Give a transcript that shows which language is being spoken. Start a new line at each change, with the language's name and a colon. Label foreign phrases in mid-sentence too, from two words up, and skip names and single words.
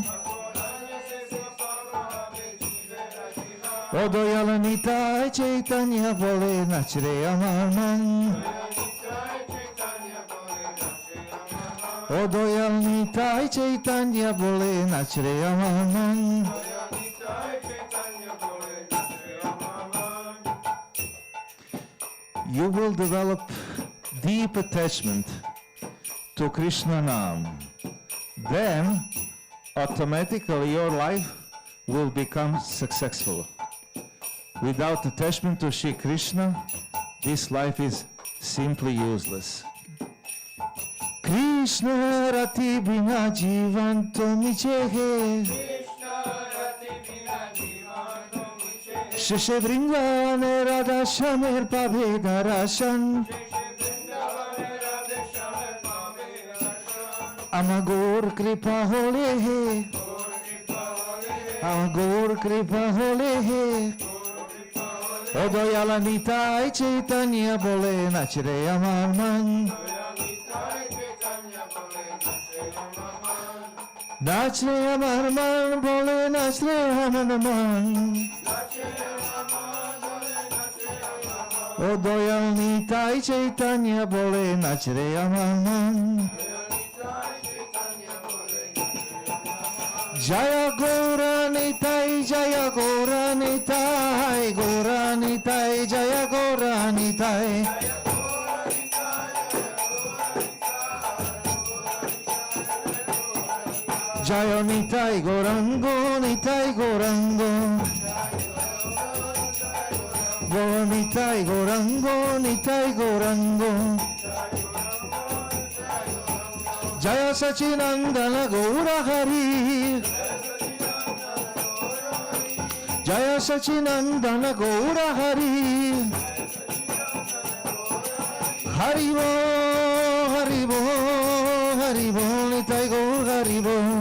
Bangla: ও দয়াল নিতাই চৈতন্য বলে নাচ রে আমার মন ও দয়াল নিতাই চৈতন্য বলে নাচ রে আমার মন
English: You will develop deep attachment to Krishna Nam. Then automatically your life will become successful. Without attachment to Shri Krishna, this life is simply useless.
Bangla: কৃষ্ণ রতি বিনা জীবন তো নিছে হায়. শেষে বৃন্দাবনে রাধা শ্যামের পাবে দরশন. আমা গৌর কৃপা হলে হয়. আমা গৌর কৃপা হলে হয়. ও দয়াল নিতাই চৈতন্য বলে নাচ রে আমার মন নাচ রে আমার মন বলে নাচ রে আমার মন ও দয়াল নিতাই চৈতন্য বলে নাচ রে আমার মন Jaya Gaura Nitai, Jaya Gaura Nitai, Gaura Nitai, Jaya Gaura Nitai. Jaya Nitai Gaurango, Nitai Gaurango. Gaura Nitai Gaurango, Nitai Gaurango. Jaya Sachinandana Gaura Hari. Jaya Sachinandana Gaura Hari. Haribo, Haribo, Haribo, Nitai Gaur Haribo.